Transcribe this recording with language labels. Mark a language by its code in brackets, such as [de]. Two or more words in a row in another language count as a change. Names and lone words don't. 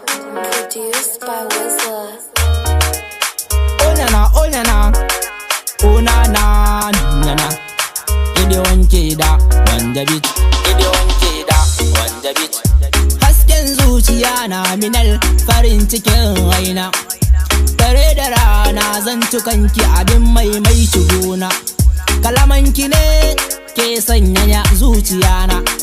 [en] Produced by Wizla. Oh, na, na, oh, na, na. Oh, na, na, na, na. [ha] Ide wanke da wanda beat. Ide wanke da wanda beat. Hasken zuciya na minal farin cikin raina. Dare da rana zan tukanki abin mai mai shigona. Kalamanki ne ke sanyaya zuciya na.